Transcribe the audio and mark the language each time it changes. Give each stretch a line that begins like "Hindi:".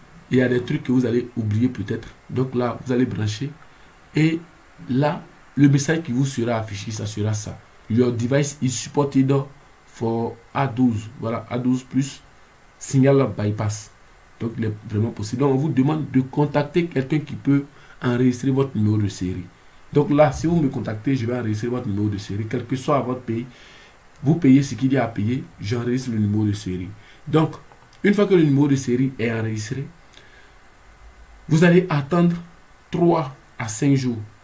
French: Il y a des trucs que vous allez oublier peut-être. Donc là, vous allez brancher. Et là, le message qui vous sera affiché, ça sera ça.
English: Your device is supported for A12.
French: Voilà, A12 plus signal bypass. Donc, il est vraiment possible. Donc, on vous demande de contacter quelqu'un qui peut enregistrer votre numéro de série. Donc là, si vous me contactez, je vais enregistrer votre numéro de série. Quel que soit votre pays, vous payez ce qu'il y a à payer, j'enregistre le numéro de série. Donc, une fois que le numéro de série est enregistré, vous allez attendre 3 à 5 jours.